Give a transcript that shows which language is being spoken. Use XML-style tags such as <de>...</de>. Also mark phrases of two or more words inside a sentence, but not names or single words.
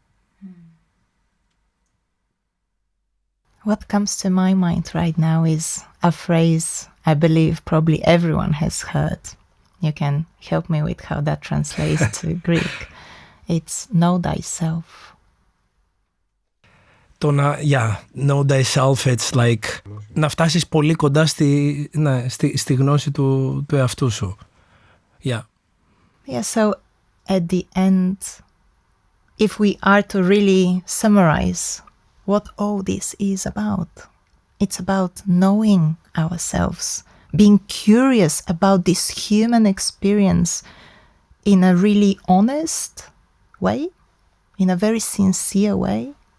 <en>What comes to my mind right now is a phrase I believe probably everyone has heard. You can help me with how that translates to Greek. It's know thyself.</en> <el>Το να,</el> <en>know thyself, it's like</en> <el>να φτάσεις πολύ κοντά στη γνώση του εαυτού σου.</el> <en>Yeah, so at the end, if we are to really summarize what all this is about, it's about knowing ourselves, being curious about this human experience in a really honest way, in a very sincere way.</en>